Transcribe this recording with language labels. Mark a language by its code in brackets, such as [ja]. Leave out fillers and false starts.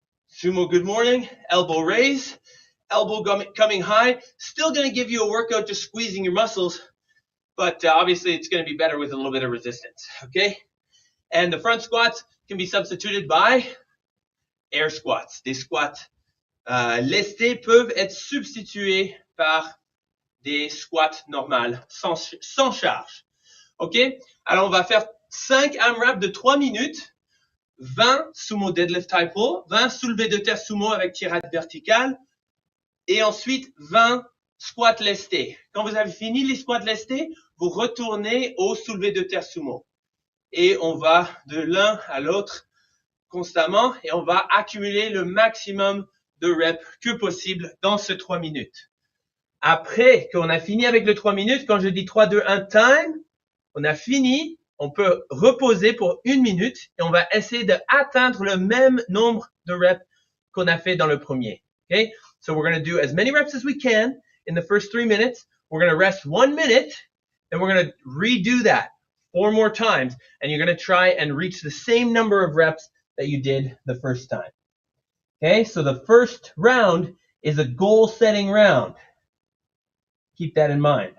[en] Sumo good morning, elbow raise, elbow coming high. Still going to give you a workout just squeezing your muscles, but obviously it's going to be better with a little bit of resistance, okay? And the front squats can be substituted by air squats. [fr] Des squats lestés peuvent être substitués par des squats normales, sans charge. OK? Alors, on va faire 5 AMRAP de 3 minutes, 20 [en] sumo deadlift high pull, [fr] 20 soulevés de terre sumo avec tirade verticale, et ensuite 20 squats lestés. Quand vous avez fini les squats lestés, vous retournez au soulevé de terre sumo. Et on va de l'un à l'autre constamment, et on va accumuler le maximum de reps que possible dans ce 3 minutes. Après qu'on a fini avec le 3 minutes, quand je dis 3, 2, 1, time, on a fini, on peut reposer pour 1 minute et on va essayer d'atteindre le même nombre de reps qu'on a fait dans le premier. [en] Okay? So we're going to do as many reps as we can in the first 3 minutes. We're going to rest 1 minute, and we're going to redo that 4 more times, and you're going to try and reach the same number of reps that you did the first time. Okay? So the first round is a goal-setting round. Keep that in mind.